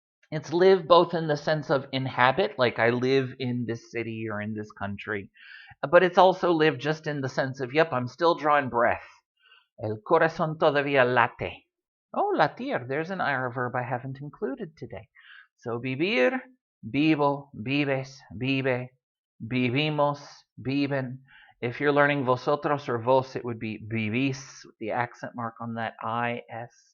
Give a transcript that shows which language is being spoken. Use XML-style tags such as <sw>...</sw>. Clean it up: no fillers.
<en>It's live both in the sense of inhabit, like I live in this city or in this country, but it's also live just in the sense of, yep, I'm still drawing breath.</en> <es>El corazón todavía late.</es> <en>Oh, latir, there's an IR verb I haven't included today. So</en> <es>vivir, vivo, vives, vive, vivimos, viven.</es> <en>If you're learning vosotros or vos, it would be vivís, with the accent mark on that I-S.</en>